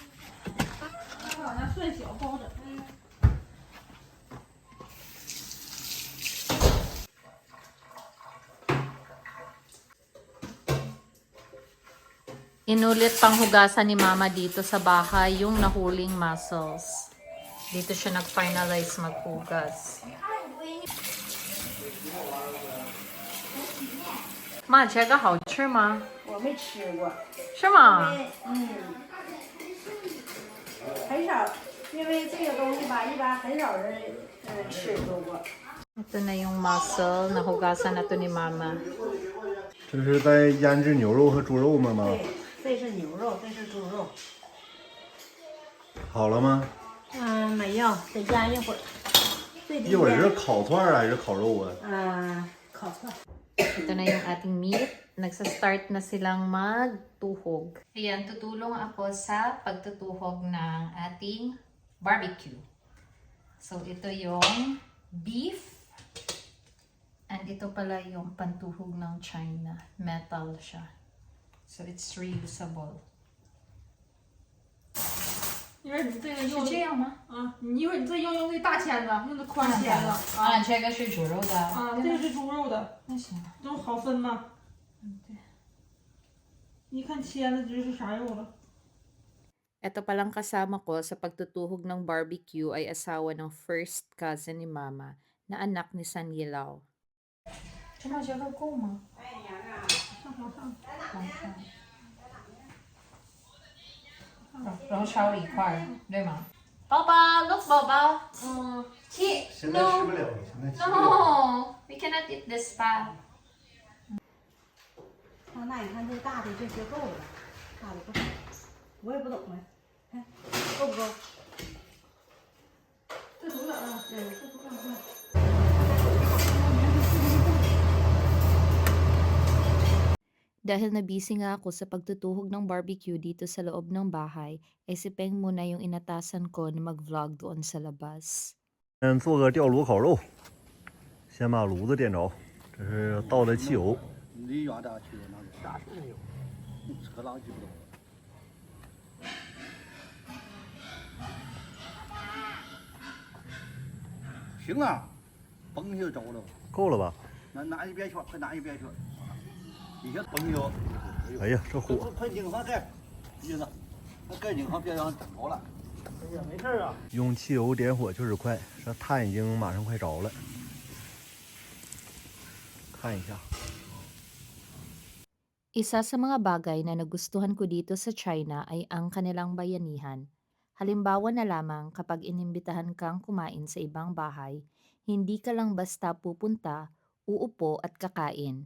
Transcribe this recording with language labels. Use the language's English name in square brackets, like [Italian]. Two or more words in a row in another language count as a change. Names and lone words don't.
[Filipino] Inulit pang hugasan ni Mama dito sa bahay yung nahuling mussels. Dito siya nag-finalize maghugas. Ma, [Chinese] 这个好吃吗？我没吃过，是吗？很少，因为这个东西吧，一般很少人吃过。 Ito na yung mussel. Nahugasan na to ni Mama. 这是在腌制牛肉和猪肉吗？妈，对，这是牛肉，这是猪肉。好了吗？没有，得腌一会儿。最低一会儿是限烤串儿还是烤肉啊？烤串。 [Filipino] Ito na yung ating meat. Nagsa-start na silang magtuhog. Ayan, tutulong ako sa pagtutuhog ng ating barbecue. So, ito yung beef. And ito pala yung pantuhog ng China. Metal siya. [English] So, it's reusable. [Chinese] 一会儿你这个用是这样吗？啊，你一会儿你这用这大签子，用这宽签子啊这个是猪肉的。啊，这个是猪肉的，那行。这种好分吗？对。一看签子知是啥肉了。 [Filipino] Ito palang kasama ko sa pagtutuhog ng barbecue ay asawa ng [English] first cousin [Filipino] ni Mama na anak ni San Yelao. [Chinese] 芝麻馅粉够吗？然后烧了一块儿，对吗？宝宝，look 宝宝。起现在吃不了，现在吃不了。 [English] No，we cannot eat this pa。 [Chinese] 那你看这大的这些够了吧？大的够，我也不懂啊，看够不够？这多点啊，这不够。 [Filipino] Dahil nabisi nga ako sa pagtutuhog ng barbecue dito sa loob ng bahay, ay si Peng muna yung inatasan ko na mag-vlog doon sa labas. [Chinese] 做个吊炉烤肉，先把炉子点着，这是倒的汽油。你原咋去的那个？啥事没有？车浪记不懂。行啊，崩就着了。够了吧？拿一边去，快拿一边去。底下崩就。哎呀，这火！快拧上盖，意思，那盖拧上别让整着了。哎呀，没事啊。用汽油点火就是快，这炭已经马上快着了。看一下。 [Filipino] Isa sa mga bagay na nagustuhan ko dito sa China ay ang kanilang bayanihan. Halimbawa na lamang kapag inimbitahan kang kumain sa ibang bahay, hindi ka lang basta pupunta, uupo at kakain.